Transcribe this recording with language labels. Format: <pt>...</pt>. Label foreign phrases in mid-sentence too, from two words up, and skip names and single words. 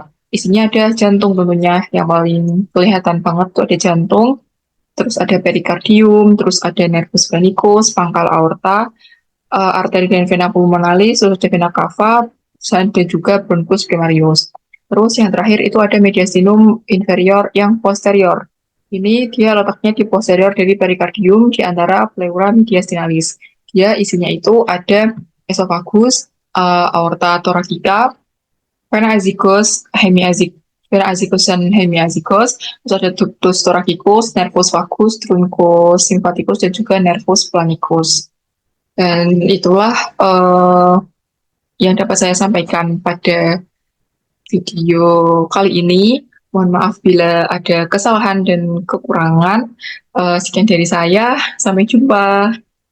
<id>Isinya ada jantung tentunya, yang paling kelihatan banget tuh ada jantung, terus ada perikardium, terus ada</id> <la>nervus phrenicus,</la> <id>pangkal aorta, arteri dan vena pulmonalis, terus ada</id> <la>vena cava,</la> <id>dan juga</id> <la>bronchus primarius.</la> <id>Terus yang terakhir itu ada</id> <la>mediastinum inferior</la> <id>yang posterior. Ini dia letaknya di posterior dari perikardium di antara</id> <la>pleura mediastinalis.</la> <id>Dia isinya itu ada esophagus,</id> <la>aorta thoracica, vena azygos, vena azygos</la> <id>dan hemiazygos, terus ada</id> <la>ductus thoracicus, nervus vagus, truncus sympathicus,</la> <id>dan juga</id> <la>nervus planicus.</la> <id>Dan itulah yang dapat saya sampaikan pada video kali ini. Mohon maaf bila ada kesalahan dan kekurangan. Sekian dari saya. Sampai jumpa.</id>